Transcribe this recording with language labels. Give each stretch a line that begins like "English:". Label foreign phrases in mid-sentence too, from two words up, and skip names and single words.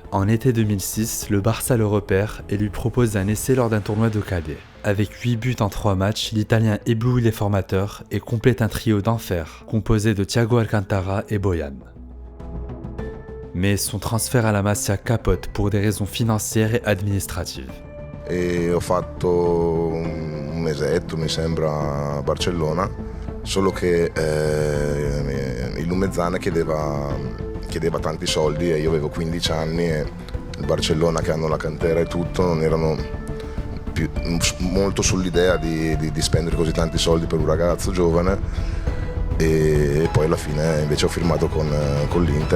French: En été 2006, le Barça le repère et lui propose un essai lors d'un tournoi de cadets. Avec 8 buts en 3 matchs, l'Italien éblouit les formateurs et complète un trio d'enfer, composé de Thiago Alcantara et Bojan. Mais son transfert à la Masia capote pour des raisons financières et administratives.
Italian: E ho fatto un mesetto, mi sembra, a Barcellona, solo che il Lumezzane chiedeva tanti soldi e io avevo 15 anni e il Barcellona, che hanno la cantera e tutto, non erano molto sull'idea di spendere così tanti soldi per un ragazzo giovane e poi alla fine invece ho firmato con l'Inter.